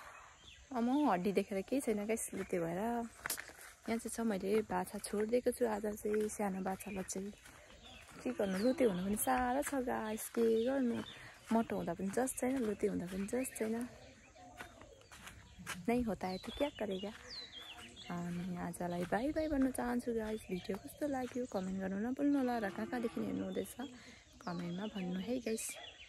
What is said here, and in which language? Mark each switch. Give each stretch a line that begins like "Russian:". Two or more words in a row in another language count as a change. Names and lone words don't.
Nepali: म हड्डी देखेर केही छैन गाइस, लुते भएर यहाँ चाहिँ छ। मैले बाछा छोडिदिएको छु आज चाहिँ, सानो बाछालाई चाहिँ। के गर्नु, लुते हुनु पनि साह्रो छ गाइस, के गर्नु। मोटो हुँदा पनि जस छैन, लुते हुँदा पनि जस छैन।
Hindi: नै होता है तो क्या करेगा।
Nepali: अनि आजलाई बाई बाई भन्न चाहन्छु गाइस। भिडियो कस्तो लाग्यो कमेन्ट गर्नु नभुल्नु होला, र कहाँदेखि हेर्नु हुँदैछ कमेन्टमा भन्नु है गाइस।